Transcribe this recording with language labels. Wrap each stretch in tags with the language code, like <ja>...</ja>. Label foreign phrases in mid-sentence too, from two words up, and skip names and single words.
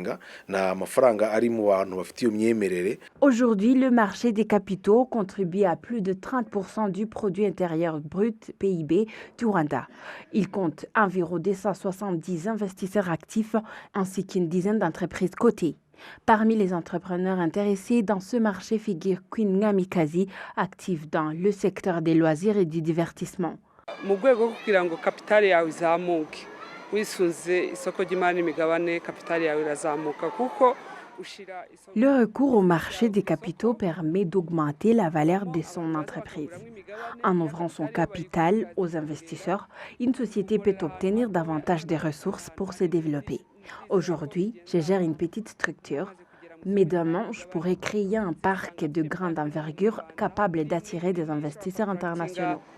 <fr>Aujourd'hui, le marché des capitaux contribue à plus de 30% du produit intérieur brut PIB du Rwanda. Il compte environ 270 investisseurs actifs ainsi qu'une dizaine d'entreprises cotées. Parmi les entrepreneurs intéressés dans ce marché figure Queen Ngamikazi, active dans le secteur des loisirs et du divertissement.</fr> <rw>Mu rwego rwo kugira ngo kapitali yawe izamuke wisunze isoko ry'imari n'imigabane kapitali yawe irazamuka kuko ushira.</rw> <fr>Le recours au marché des capitaux permet d'augmenter la valeur de son entreprise. En ouvrant son capital aux investisseurs, une société peut obtenir davantage de ressources pour se développer. Aujourd'hui, je gère une petite structure, mais demain, je pourrais créer un parc de grande envergure capable d'attirer des investisseurs internationaux.</fr>